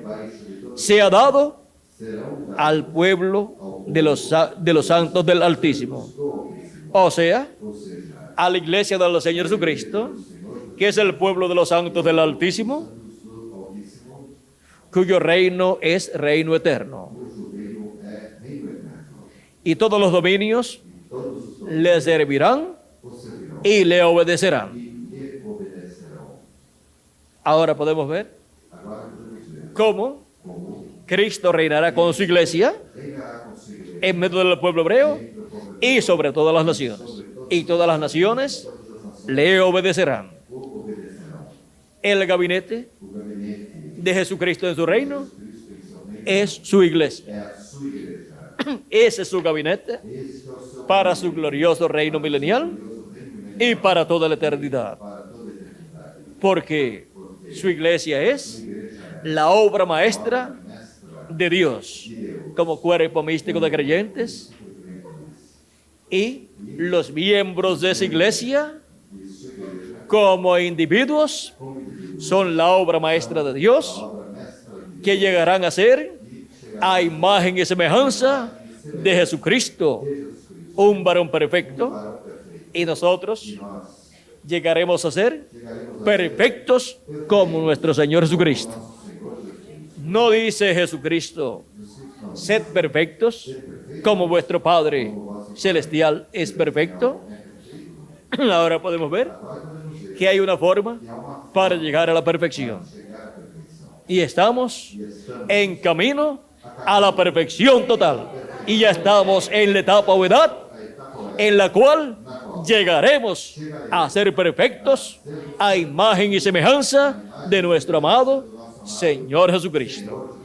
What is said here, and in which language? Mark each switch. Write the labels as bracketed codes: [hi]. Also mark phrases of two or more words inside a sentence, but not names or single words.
[pt] debaixo de todo [es] sea dado [pt] serão dados [es] al pueblo de los santos del Altísimo. [pt] do Altíssimo. [es] O sea, [pt] Ou seja, [es] a la iglesia del Señor Jesucristo, que es el pueblo de los santos del Altísimo, [pt] do Altíssimo, [es] cuyo reino es reino eterno. [pt] cujo reino é reino eterno. [es] Y todos los dominios [pt] Todos os [es] le servirán [pt] os servirão [es] y le obedecerán. [pt] e lhe obedecerão. [es] Ahora podemos ver [pt] Agora podemos ver [es] cómo [pt] como [es] Cristo reinará con su iglesia [pt] reinará com sua igreja [es] en medio del pueblo hebreo [pt] do povo [es] y sobre todas las naciones. Y todas las naciones le obedecerán. [pt] o obedecerão. [es] El gabinete [pt] O gabinete [es] de Jesucristo en su reino [pt] de Cristo em seu reino [es] es su iglesia. [pt] é a sua igreja. [es] Ese es su gabinete [pt] Este é o seu [es] para su glorioso reino milenial y para toda la eternidad. [pt] para toda a eternidade. [es] Porque su iglesia es la obra maestra [pt] Mestra [es] de Dios como cuerpo místico de creyentes, y los miembros de esa iglesia [pt] de sua igreja, [es] como individuos [pt] como indivíduo, [es] son la obra maestra de Dios, [pt] obra mestra de [es] que llegarán a ser a imagen y semejanza de Jesucristo, un varón perfecto, [pt] para o perfeito. [es] y nosotros [pt] Nós [es] llegaremos a ser [pt] chegaremos a [es] perfectos como nuestro Señor Jesucristo. [pt] nosso Senhor Jesus. [es] No dice Jesucristo, sed perfectos como vuestro Padre Celestial es perfecto. Ahora podemos ver que hay una forma para llegar a la perfección. [pt] Chegar à perfeição. [es] Y estamos [pt] E estamos [es] en camino a la perfección total. Y ya estamos en la etapa o edad en la cual llegaremos a ser perfectos a imagen y semejanza de nuestro amado Señor Jesucristo.